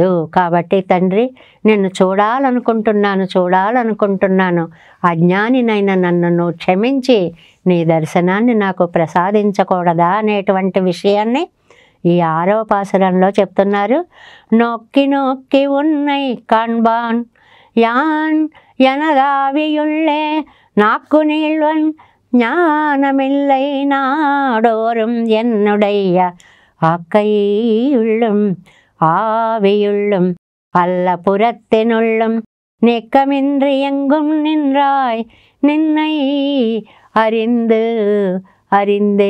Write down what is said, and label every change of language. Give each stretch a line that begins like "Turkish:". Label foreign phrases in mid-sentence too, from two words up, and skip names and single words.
Telugu: కాబట్టి తండ్రి, నిన్ను చూడాలనుకుంటున్నాను. అజ్ఞానినైన నన్ను నువ్వు క్షమించి నీ దర్శనాన్ని నాకు ప్రసాదించకూడదా అనేటువంటి విషయాన్ని ఈ 6వ పాసురంలో చెప్తున్నారు.
Tamil: நொக்கி நொக்கி உன்னை కాண்பான் யான் எனதாவியுள்ளே நாக்கு நீள்வன் ஞானமில்லை நாடோறும் என்னுடைய ஆக்கையுள்ளும் ஆவியுள்ளும் அல்ல புறத்தினுள்ளும் நெக்கமின்றி எங்கும் நின்றாய் நின்னை அறிந்து அறிந்தே.